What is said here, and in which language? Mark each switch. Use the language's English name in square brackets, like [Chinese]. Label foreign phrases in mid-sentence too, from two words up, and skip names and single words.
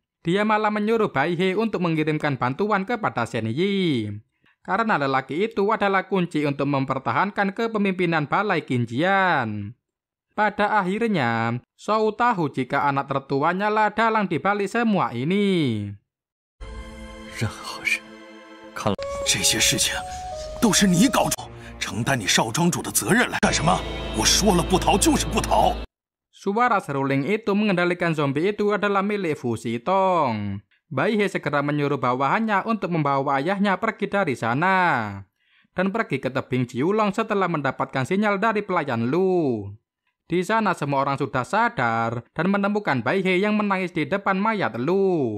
[Indonesian] Dia malah menyuruh Bai He untuk mengirimkan bantuan kepada Shen Yi. Karena lelaki itu adalah kunci untuk mempertahankan kepemimpinan balai Qinjian. Pada akhirnya, Zhou tahu jika anak tertuanya lah dalang di balik semua ini. [Chinese] 任何人，看来这些事情都是你搞出，承担你少庄主的责任来干什么？我说了不逃就是不逃。 [Indonesian] Suara seruling itu mengendalikan zombie itu adalah milik Fu Xitong. Bai He segera menyuruh bawahannya untuk membawa ayahnya pergi dari sana dan pergi ke tebing Jiulong setelah mendapatkan sinyal dari pelayan Lu. Di sana semua orang sudah sadar dan menemukan Bai He yang menangis di depan mayat Lu.